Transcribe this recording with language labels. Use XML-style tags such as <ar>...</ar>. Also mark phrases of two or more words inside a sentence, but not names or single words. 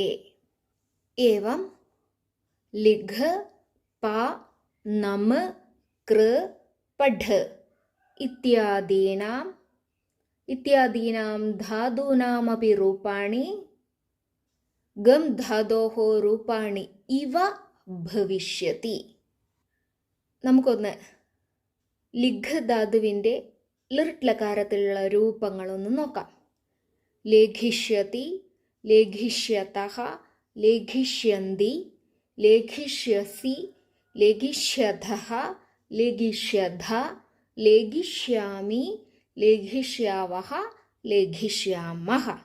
<sa>एवं लिघ, प, नम, कृ, पढ इत्यादीनां धातूनामपि रूपाणि गम् धातोः रूपाणि इव भविष्यति.</sa> <ml>നമുക്കൊന്ന് ലിഘ് ധാതുവിൻ്റെ ലിർട്ട് ലകാരത്തിലുള്ള രൂപങ്ങളൊന്ന് നോക്കാം.</ml> <sa>लेखिष्यति, लेखिष्यतः, लेखिष्यन्ति, लेखिष्यसि, लेखिष्यथः, लेखिष्यथ, लेखिष्यामि, लेखिष्यावः, लेखिष्यामः.</sa>